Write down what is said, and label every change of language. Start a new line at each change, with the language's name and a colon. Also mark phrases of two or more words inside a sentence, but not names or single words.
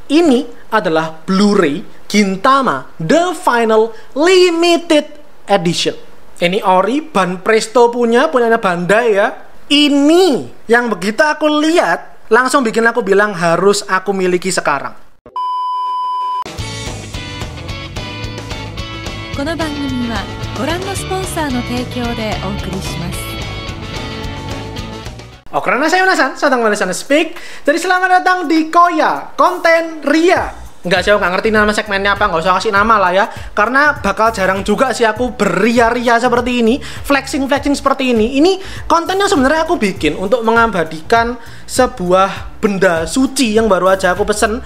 Indonesian: Ini adalah Blu-ray Gintama The Final Limited Edition. Ini ori Ban Presto punya Bandai ya. Ini yang begitu aku lihat langsung bikin aku bilang harus aku miliki sekarang.
Japanese: この番組はご覧のスポンサーの提供でお送りします。
Indonesian: Oh, karena saya penasaran, saya datang Malaysian Speak. Jadi selamat datang di Koya Konten Ria. Enggak sih, aku nggak ngerti nama segmennya apa, nggak usah kasih nama lah ya. Karena bakal jarang juga sih aku beria-ria seperti ini, flexing seperti ini. Ini kontennya sebenarnya aku bikin untuk mengabadikan sebuah benda suci yang baru aja aku pesen.